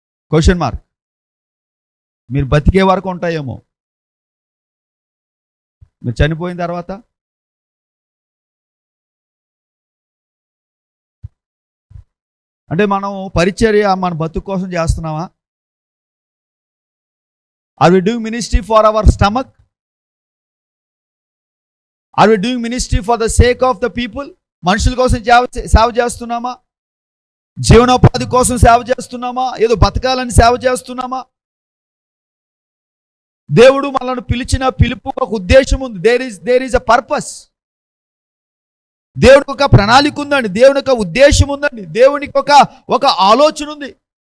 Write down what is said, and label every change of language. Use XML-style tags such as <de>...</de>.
<te>Question mark. మీరు బతికే వరకు ఉంటాయేమో, మీరు చనిపోయిన తర్వాత అంటే మనం పరిచర్య మన బతుకు కోసం చేస్తున్నామా?</te> <en>Are we doing ministry for our stomach? Are we doing ministry for the sake of the people?</en> <te>మనుషుల కోసం సేవ చేస్తున్నామా? జీవనోపాధి కోసం సేవ చేస్తున్నామా? ఏదో బతకాలని సేవ చేస్తున్నామా? దేవుడు మనల్ని పిలిచిన పిలుపు ఒక ఉద్దేశం ఉంది.</te> <en>There is a purpose.</en> <te>దేవునికి ఒక ప్రణాళిక ఉందండి, దేవునికి ఒక ఉద్దేశం ఉందండి, దేవునికి ఒక ఆలోచన ఉంది.</te>